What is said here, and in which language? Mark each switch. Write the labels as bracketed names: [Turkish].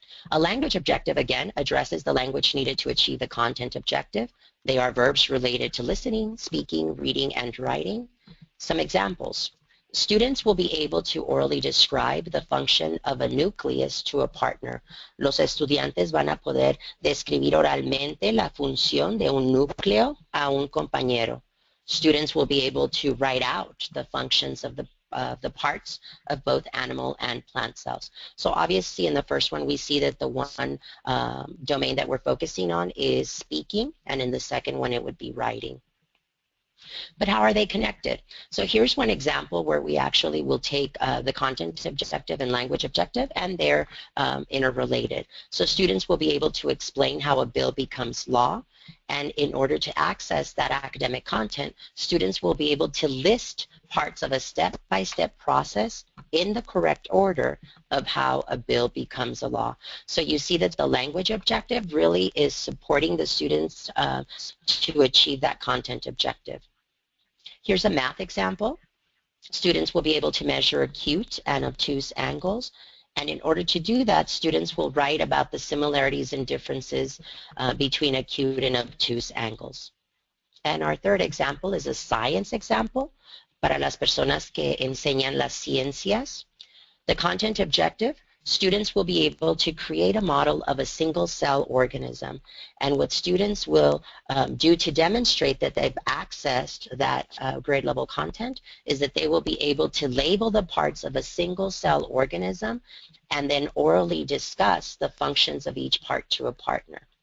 [English] A language objective, again, addresses the language needed to achieve the content objective. They are verbs related to listening, speaking, reading, and writing. Some examples. Students will be able to orally describe the function of a nucleus to a partner. [Spanish] Los estudiantes van a poder describir oralmente la función de un núcleo a un compañero. [English] Students will be able to write out the functions of the parts of both animal and plant cells. So obviously in the first one we see that the one domain that we're focusing on is speaking, and in the second one it would be writing. But how are they connected? So here's one example where we actually will take the content objective and language objective, and they're interrelated. So students will be able to explain how a bill becomes law, and in order to access that academic content, students will be able to list parts of a step-by-step process in the correct order of how a bill becomes a law. So you see that the language objective really is supporting the students to achieve that content objective. Here's a math example. Students will be able to measure acute and obtuse angles, and in order to do that, students will write about the similarities and differences between acute and obtuse angles. And our third example is a science example [Spanish] para las personas que enseñan las ciencias. [English] The content objective, students will be able to create a model of a single cell organism. And what students will do to demonstrate that they've accessed that grade level content is that they will be able to label the parts of a single cell organism and then orally discuss the functions of each part to a partner.